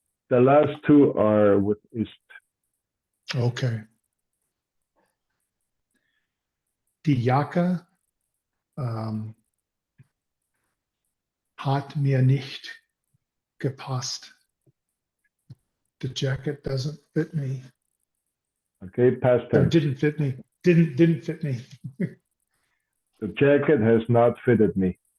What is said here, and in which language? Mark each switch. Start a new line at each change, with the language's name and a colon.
English: the last two are with ist. Okay.
German: Die Jacke hat mir nicht gepasst.
English: The jacket doesn't fit me. Okay, past Or tense. didn't fit me. Didn't fit me. The jacket has not fitted me.